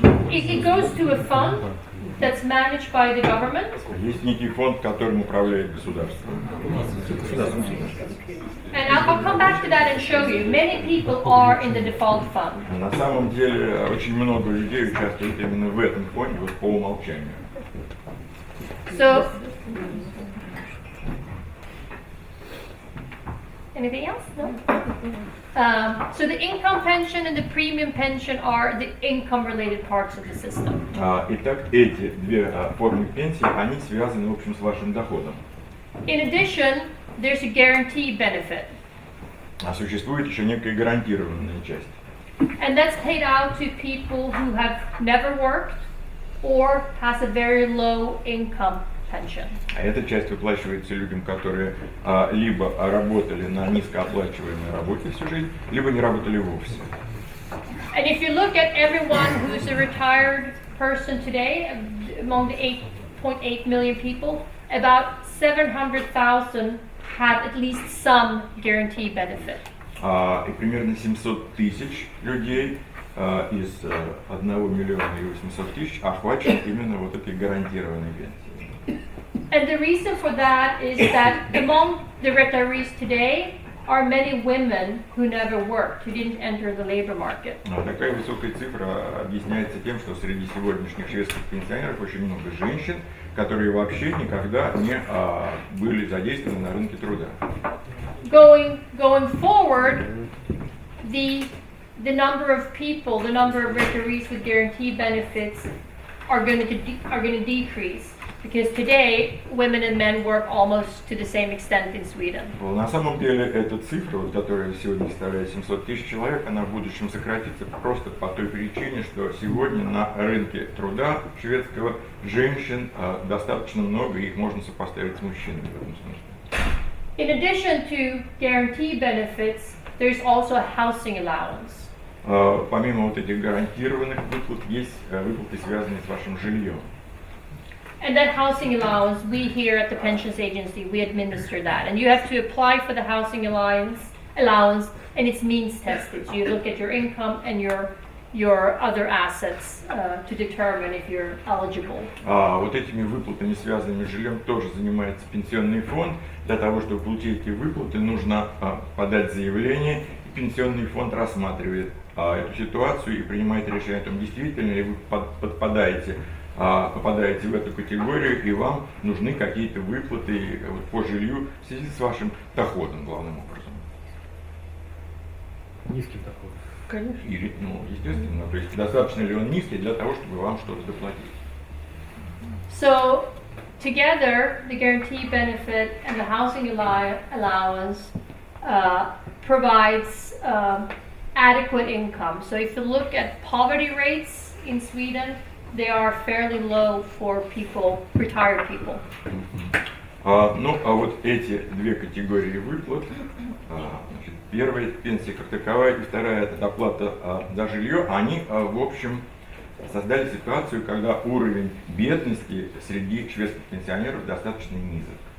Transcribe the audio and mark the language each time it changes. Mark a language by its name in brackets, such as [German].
[English] It goes to a fund that's managed by the government. [Russian] Есть некий фонд, которым управляет государство. [English] And I'll come back to that and show you. Many people are in the default fund. [Russian] На самом деле очень много людей участвуют именно в этом фонде, вот по умолчанию. [English] So. Anything else? No? So the income pension and the premium pension are the income-related parts of the system. [Russian] Итак, эти две формы пенсии, они связаны, в общем, с вашим доходом. [English] In addition, there's a guarantee benefit. [Russian] А существует еще некая гарантированная часть. [English] And that's paid out to people who have never worked or has a very low income pension. [Russian] А эта часть выплачивается людям, которые либо работали на низкооплачиваемой работе всю жизнь, либо не работали вовсе. [English] And if you look at everyone who's a retired person today, among the 8.8 million people, about 700,000 have at least some guarantee benefit. [Russian] И примерно 700 тысяч людей из 1 миллиона и 800 тысяч охвачен именно вот этой гарантированной пенсией. [English] And the reason for that is that among the retirees today are many women who never worked, who didn't enter the labor market. [Russian] Такая высокая цифра объясняется тем, что среди сегодняшних шведских пенсионеров очень много женщин, которые вообще никогда не были задействованы на рынке труда. [English] Going forward, the number of people, the number of retirees with guarantee benefits are going to decrease. Because today, women and men work almost to the same extent in Sweden. [Russian] На самом деле, эта цифра, вот, которая сегодня составляет 700 тысяч человек, она в будущем сократится просто по той причине, что сегодня на рынке труда шведского женщин достаточно много, и их можно сопоставить с мужчинами в этом смысле. [English] In addition to guarantee benefits, there's also a housing allowance. [Russian] Помимо вот этих гарантированных выплат, есть выплаты, связанные с вашим жильем. [English] And that housing allowance, we here at the Pensions Agency, we administer that. And you have to apply for the housing allowance, and it's means tested. So you look at your income and your other assets to determine if you're eligible. [Russian] Вот этими выплатами, связанными с жильем, тоже занимается пенсионный фонд. Для того, чтобы получить эти выплаты, нужно подать заявление, и пенсионный фонд рассматривает эту ситуацию и принимает решение о том, действительно ли вы попадаете в эту категорию, и вам нужны какие-то выплаты по жилью в связи с вашим доходом, главным образом. Низкий доход. Конечно. Или, естественно, то есть достаточно ли он низкий для того, чтобы вам что-то доплатить. [English] So, together, the guarantee benefit and the housing allowance provides adequate income. So if you look at poverty rates in Sweden, they are fairly low for people, retired people. [Russian] Вот эти две категории выплат, значит, первая пенсия как таковая и вторая это доплата за жилье, они, в общем, создали ситуацию, когда уровень бедности среди шведских пенсионеров достаточно низок.